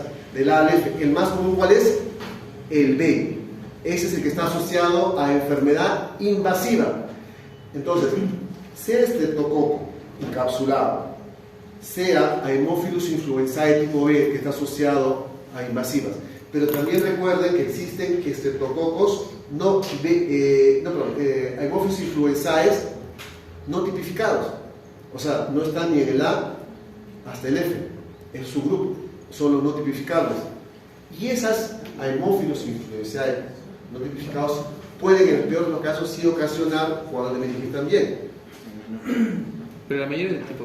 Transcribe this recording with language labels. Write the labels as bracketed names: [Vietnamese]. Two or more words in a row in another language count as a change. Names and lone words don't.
[Spanish] Del A al F. El más común, ¿cuál es? El B. Ese es el que está asociado a enfermedad invasiva. Entonces, sea estreptococo encapsulado, sea a Haemophilus influenzae tipo B, que está asociado a invasivas. Pero también recuerden que existen estreptococos Haemophilus influenzae no tipificados. O sea, no están ni en el A hasta el F, en su grupo, son los no tipificables. Y esas Haemophilus influenzae no tipificados pueden, en el peor de los casos, sí ocasionar cuadros de meningitis también. Pero la mayoría es de tipo B.